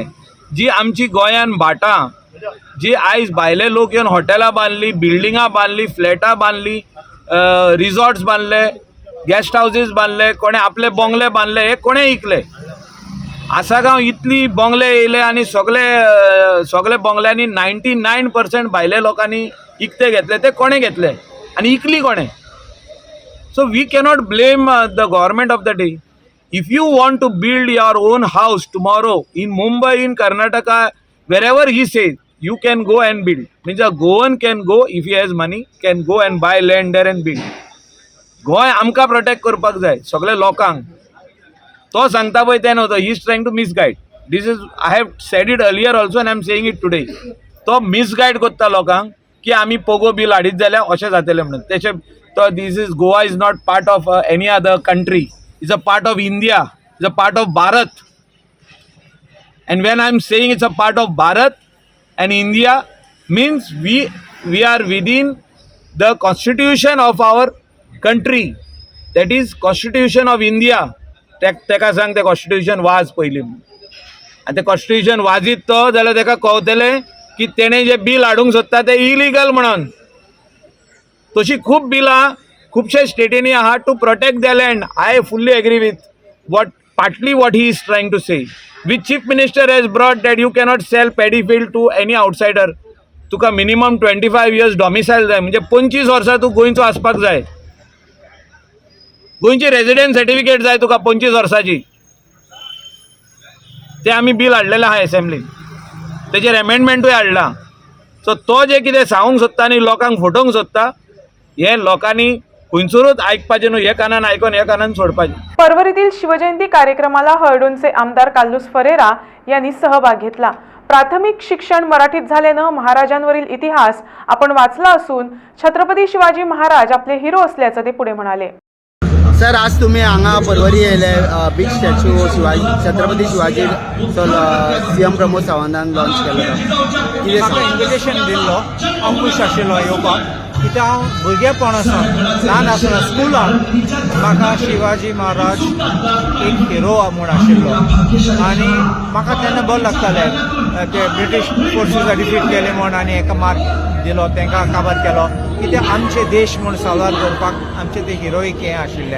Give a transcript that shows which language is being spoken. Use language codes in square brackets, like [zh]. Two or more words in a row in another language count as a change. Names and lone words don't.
[kok] जी आमची गोंयान भाटां, जी आयज भायले लोक येवन हॉटेलां बांदली, बिल्डिंगां बांदली, फ्लॅटां बांदली, रिसॉर्ट्स बांदले, गेस्ट हाऊसीस बांदले, कोणें आपले बंगले बांदले, हे कोणें इकले? आसागांव इतली बंगले येयले आनी सगळे बंगल्यांनी 99% भायले लोकांनी इकते घेतले, ते कोणें घेतले आनी इकली कोणें? [en] so we cannot blame the government of the day. If you want to build your own house tomorrow in Mumbai, in Karnataka, wherever he says, you can go and build. Means a Goan can go, if he has money, can go and buy land there and build. [kok] गोंय आमकां प्रोटेक्ट करपाक जाय, सगळे लोकांक। तो सांगता पळय तें न्हू, [en] he is trying to misguide. this is I have said it earlier also and I am saying it today. [kok] तो मिसगायड करता लोकांक की आमी पोगो बिल हाडीत जाल्यार अशें जातलें म्हणून। तेचे तो [en] this is Goa is not part of any other country. It's a part of India, it's a part of Bharat. And when I'm saying it's a part of Bharat and India, means we are within the constitution of our country. That is constitution of India. [kok] Teka sang [en] the constitution was [kok] पयली. [en] And the constitution [kok] वाजीत तो जाल्यार तेका कळटलें की तेणें जे बिल हाडूंक सोदता तें इलिगल म्हणून। तशी खूब बिलां खुबशे स्टेटींनी आहा [en] to protect the land. I fully agree with partly what he is trying to say. Which chief minister has brought that you cannot sell paddy field to any outsider. [kok] तुका [en] minimum 25 years domicile [kok] जाय, म्हणजे 25 वर्सां तू गोंयचो आसपाक जाय. गोंयची [en] resident certificate [kok] जाय तुका 25 वर्सांची. ते आमी बिल हाडलेलें आहा एसेंब्लीन, तेजेर एमेंडमेंटूय हाडला. सो तो जे कितें सांगूंक सोदता आनी लोकांक फटोवंक सोदता हे लोकांनी खुंयसरूच आयकपाचें न्हू, हे कानान आयकून हे कानान सोडपाचें. [mr] परवरीतील शिवजयंती कार्यक्रमाला हळडूनचे आमदार कार्लोस फरेरा यांनी सहभाग घेतला। प्राथमिक शिक्षण मराठीत झाल्यानं महाराजांवरील इतिहास आपण वाचला असून छत्रपती शिवाजी महाराज आपले हिरो असल्याचं ते पुढे म्हणाले। [kok] सर, आज तुम्ही हांगा परवरी येयले बीच स्टॅच्यू छत्रपती शिवाजी सीएम प्रमोद सावंतान लॉन्च केलो। म्हाका इन्विटेशन दिल्लो, अंकुश आशिल्लो येवपाक, कित्याक हांव भुरगेपणासून ल्हान आसतना स्कुलान म्हाका शिवाजी महाराज एक हिरो म्हूण आशिल्लो आनी म्हाका तेन्ना बरें लागतालें ते [en] British forces [kok] डिफीट केले म्हूण आनी एका मार दिलो, तांकां काबार केलो, कित्याक आमचे देश म्हूण साल्वार करपाक आमचे ते हिरोईक हें आशिल्लें।